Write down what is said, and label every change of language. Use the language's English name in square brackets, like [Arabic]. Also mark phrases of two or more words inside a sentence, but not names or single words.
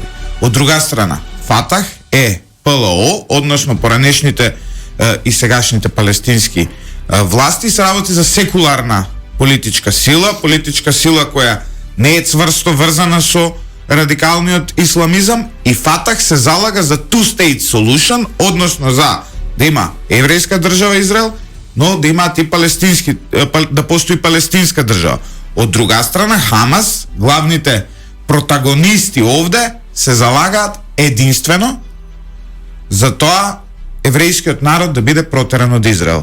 [Macedonian] Од друга страна, Фатах е ПЛО, односно поранешните и сегашните палестински власти се работи за секуларна политичка сила која не е цврсто врзана со радикалниот исламизам, и Фатах се залага за [English] two-state solution, [Macedonian] односно за да има еврејска држава Израел, но да имаат и да постои палестинска држава. Од друга страна, Хамас, главните протагонисти овде, се залагаат единствено за тоа еврејскиот народ да биде протеран од Израел.